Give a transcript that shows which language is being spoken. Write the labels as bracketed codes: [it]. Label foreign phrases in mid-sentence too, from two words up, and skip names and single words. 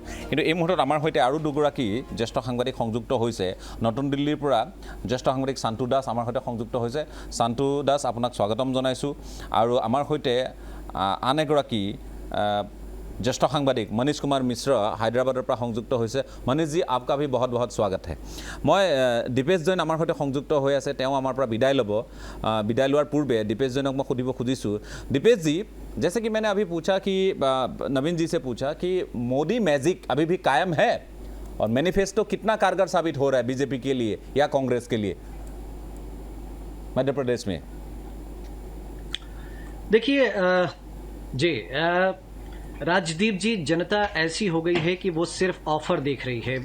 [as] কিন্তু এই মুহূৰ্তত আমাৰ সৈতে আৰু দুগৰাকী জ্যেষ্ঠ সাংবাদিক সংযুক্ত হৈছে। নতুন দিল্লীৰ পৰা জ্যেষ্ঠ সাংবাদিক শান্তু দাস আমাৰ সৈতে সংযুক্ত হৈছে। শান্তু দাস, আপোনাক স্বাগতম জনাইছোঁ। আৰু আমাৰ সৈতে আন এগৰাকী ज्येष्ठ সাংবাদিক মনীষ কুমাৰ মিশ্ৰ হায়দৰাবাদৰ পৰা সংযুক্ত হৈছে। মনীষজী, [hi] आपका भी बहुत बहुत स्वागत है। [as] মই দীপেশ জৈন আমাৰ সৈতে সংযুক্ত হৈ আছে, তেওঁ আমাৰ পৰা বিদায় ল'ব। বিদায় লোৱাৰ পূৰ্বে দীপেশ জৈনক মই সুধিব খুজিছোঁ, [hi] दीपेश जी, जैसे कि मैंने अभी पूछा कि नवीन जी से पूछा कि मोदी मैजिक अभी भी कायम है और मैनिफेस्टो कितना कारगर साबित हो रहा है बीजेपी के लिए या कांग्रेस के लिए मध्य प्रदेश में? देखिए जी, राजदीप जी, जनता ऐसी हो गई है कि वो सिर्फ ऑफर देख रही है।